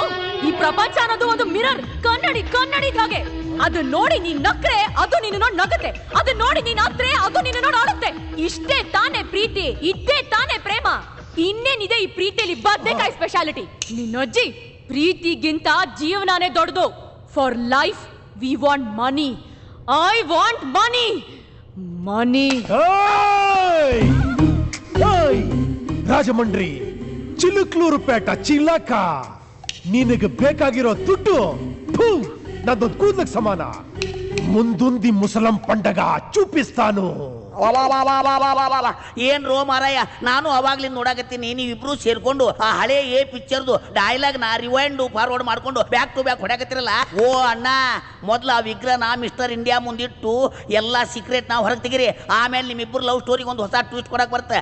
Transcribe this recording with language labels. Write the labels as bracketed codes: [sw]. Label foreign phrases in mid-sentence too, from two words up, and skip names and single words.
[kn] ಈ ಪ್ರಪಂಚ ಅನ್ನೋದು ಒಂದು ಮಿರರ್, ಕನ್ನಡಿ ಹಾಗೆ. ಅದು ನೋಡಿ ನೀನ್ ನಕ್ರೆ ಅದು ನಿನ್ನ ನೋಡಿ ನಗುತ್ತೆ, ಅದು ನೋಡಿ ನೀನ್ ಅತ್ರೆ ಅದು ನಿನ್ನ ನೋಡಿ ಆಡುತ್ತೆ. ಇಷ್ಟೇ ತಾನೇ ಪ್ರೀತಿ, ಇದ್ದೇ ತಾನೇ ಪ್ರೇಮ. ಇನ್ನೇನಿದೆ ಈ ಪ್ರೀತಿಯಲ್ಲಿ ಬದ್ನೆಕಾಯಿ ಸ್ಪೆಷಾಲಿಟಿ. ನಿನ್ನಜ್ಜಿ ಪ್ರೀತಿಗಿಂತ ಜೀವನಾನೇ ದೊಡ್ಡದು. [en] for life we want money. I want money. Money. [kn] ರಾಜಮಂಡ್ರಿ, ಚಿಲುಕ್ಲೂರು ಪೇಟ ಚಿಲಕ, ನಿನಗೆ ಬೇಕಾಗಿರೋ ದುಡ್ಡು ನಂದೊಂದು ಕೂದಲಕ್ಕೆ ಸಮಾನ. [te] ముందుంది ముసలం పండగ చూపిస్తాను. [kn] ಏನ್ ರೋ ಮಾರಾಯ, ನಾನು ಅವಾಗ್ಲಿಂದ ನೋಡಾಕತ್ತೀನಿ ನೀವಿಬ್ರು ಸೇರ್ಕೊಂಡು ಆ ಹಳೆ ಪಿಕ್ಚರ್ದು ಡೈಲಾಗ್ ನ [en] rewind forward [kn] ಮಾಡ್ಕೊಂಡು [en] back to back [kn] ಹೊಡ್ಯಾಕತ್ತಿರಲ್ಲ. ಓ ಅಣ್ಣ, ಮೊದ್ಲು ಆ ವಿಗ್ರಹನ ಮಿಸ್ಟರ್ ಇಂಡಿಯಾ ಮುಂದಿಟ್ಟು ಎಲ್ಲಾ ಸೀಕ್ರೆಟ್ ನಾವು ಹೊರಗೆ ತೆಗಿರಿ, ಆಮೇಲೆ ನಿಮ್ಮಿಬ್ರು [en] love story [kn] ಒಂದು ಹೊಸ ಟ್ವಿಸ್ಟ್ ಕೊಡಕ್ ಬರುತ್ತೆ.